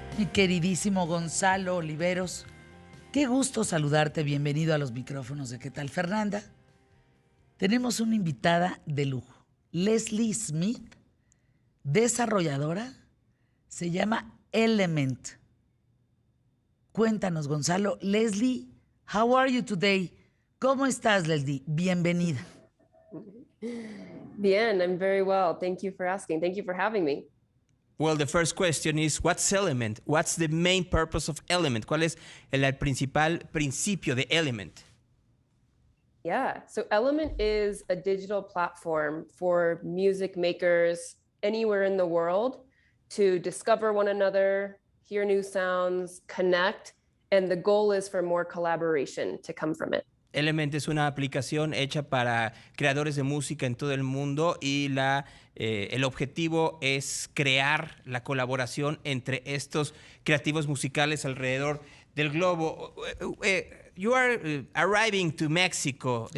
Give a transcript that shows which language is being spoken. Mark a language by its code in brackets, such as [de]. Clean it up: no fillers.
[es] Mi queridísimo Gonzalo Oliveros, qué gusto saludarte, bienvenido a los micrófonos de ¿Qué tal, Fernanda? Tenemos una invitada de lujo, Leslie Smith, desarrolladora, se llama El3ment. Cuéntanos, Gonzalo. [en] Leslie, how are you today? [es] ¿Cómo estás, Leslie? Bienvenida. Bien, [en] I'm very well. Thank you for asking. Thank you for having me. Well, the first question is, what's El3ment? What's the main purpose of El3ment? [es] ¿Cuál es el principal principio de El3ment? [en] Yeah, so El3ment is a digital platform for music makers anywhere in the world to discover one another, hear new sounds, connect, and the goal is for more collaboration to come from it. [es] El3ment es una aplicación hecha para creadores de música en todo el mundo y el objetivo es crear la colaboración entre estos creativos musicales alrededor del globo. [en] You are arriving to Mexico.